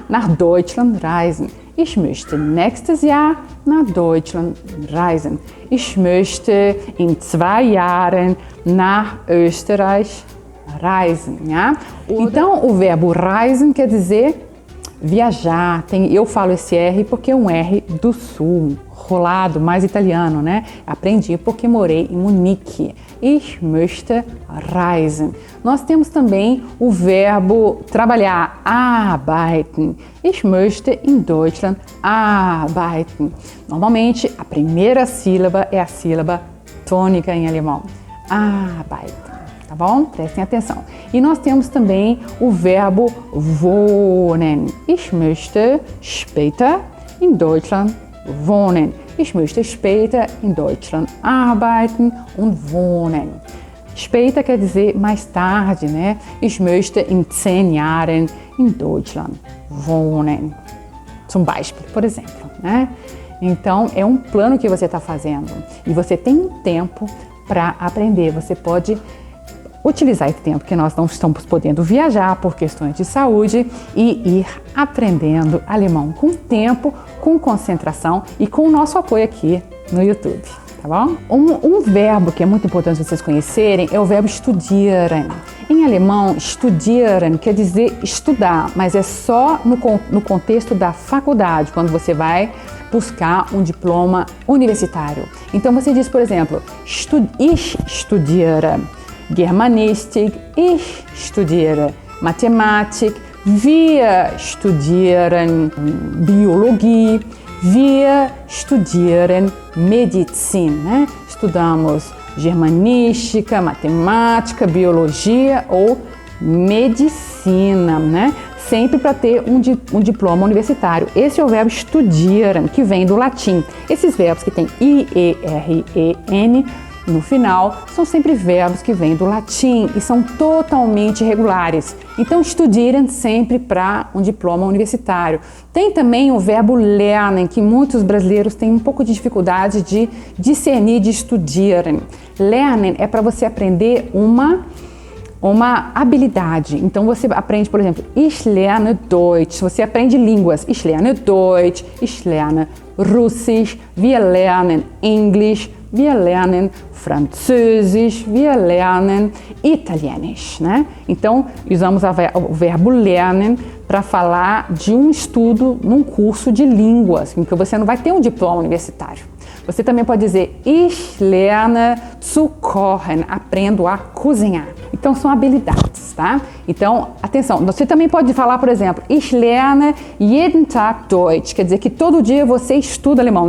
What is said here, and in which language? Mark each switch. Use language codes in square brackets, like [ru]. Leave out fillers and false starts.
[de] Nach Deutschland reisen. Ich möchte nächstes Jahr nach Deutschland reisen. Ich möchte in 2 Jahren nach Österreich reisen. Ja? [pt] Então, o verbo reisen quer dizer viajar. Eu falo esse R porque é um R do sul, rolado, mais italiano, né? Aprendi porque morei em Munique. [de] Ich möchte reisen. [pt] Nós temos também o verbo trabalhar, arbeiten. [de] Ich möchte in Deutschland arbeiten. [pt] Normalmente, a primeira sílaba é a sílaba tônica em alemão. Arbeiten. Tá bom? Prestem atenção. E nós temos também o verbo wohnen. [de] Ich möchte später in Deutschland wohnen. Ich möchte später in Deutschland arbeiten und wohnen. [pt] Später quer dizer mais tarde, né? [de] Ich möchte in 10 Jahren in Deutschland wohnen. Zum Beispiel, [pt] por exemplo, né? Então, é um plano que você está fazendo e você tem um tempo para aprender. Você pode utilizar esse tempo que nós não estamos podendo viajar por questões de saúde e ir aprendendo alemão com tempo, com concentração e com o nosso apoio aqui no YouTube, tá bom? Um verbo que é muito importante vocês conhecerem é o verbo studieren. Em alemão, studieren quer dizer estudar, mas é só no contexto da faculdade, quando você vai buscar um diploma universitário. Então você diz, por exemplo, [de] ich studiere Germanistik, ich studiere Mathematik, wir studieren Biologie, wir studieren Medizin, né? [pt] Estudamos germanística, matemática, biologia ou medicina, né? Sempre para ter um diploma universitário. Esse é o verbo studieren, que vem do latim. Esses verbos que tem I-E-R-E-N no final são sempre verbos que vêm do latim e são totalmente regulares. Então, studieren sempre para um diploma universitário. Tem também o verbo lernen, que muitos brasileiros têm um pouco de dificuldade de discernir de studieren. Lernen é para você aprender uma habilidade. Então você aprende, por exemplo, [de] ich lerne Deutsch. [pt] Você aprende línguas. [de] Ich lerne Deutsch, ich lerne Russisch, wir lernen English, wir lernen Französisch, wir lernen Italienisch, né? [pt] Então, usamos o verbo lernen para falar de um estudo num curso de línguas, em que você não vai ter um diploma universitário. Você também pode dizer [de] ich lerne zu kochen, [pt] aprendo a cozinhar. Então são habilidades, tá? Então, atenção, você também pode falar, por exemplo, [de] ich lerne jeden Tag Deutsch, [pt] quer dizer que todo dia você estuda alemão.